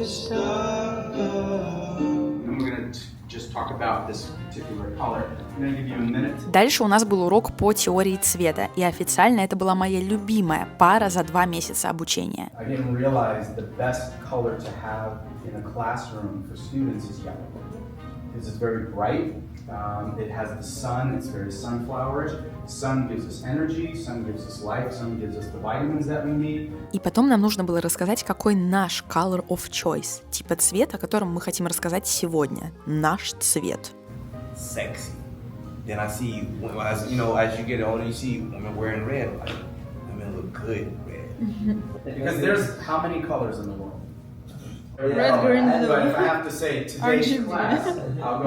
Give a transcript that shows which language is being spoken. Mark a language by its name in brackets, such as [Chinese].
[English] And we're gonna just talk about this particular color. I'm gonna give you a minute. [Russian] Dальше у нас был урок по теории цвета, и официально это была моя любимая пара за 2 месяца обучения. [English] I didn't realize the best color to have in a classroom for students is yellow. Because it's very bright, it has the sun, it's very sunflowerish. Sun gives us energy, sun gives us life, sun gives us the vitamins that we need. [Russian] И потом нам нужно было рассказать, какой наш [English] color of choice, [Russian] типа цвет, о котором мы хотим рассказать сегодня. Наш цвет. [English] Sexy. Then I see, as you get older, you see women wearing red. Like, women look good in red. Because there's how many colors in the world? Red, green, blue. But if I have to say today's class, I'll go